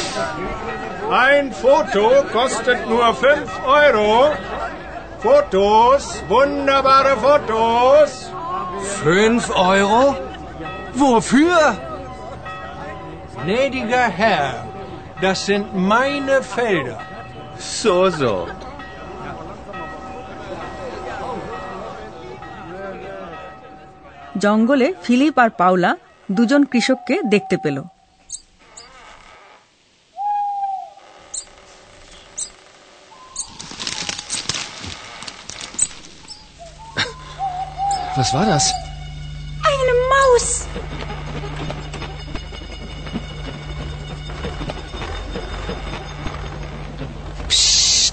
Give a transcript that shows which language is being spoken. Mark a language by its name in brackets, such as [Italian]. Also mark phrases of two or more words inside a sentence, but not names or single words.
[German] Ein Foto kostet nur 5 Euro. Fotos, wunderbare Fotos. 5 Euro? Wofür? Gnädiger Herr, das sind meine Felder. So. [Bangla] জঙ্গলে ফিলিপ আর পাওলা দুজন কৃষককে দেখতে পেল। [German] Was war das? Eine Maus. Psst.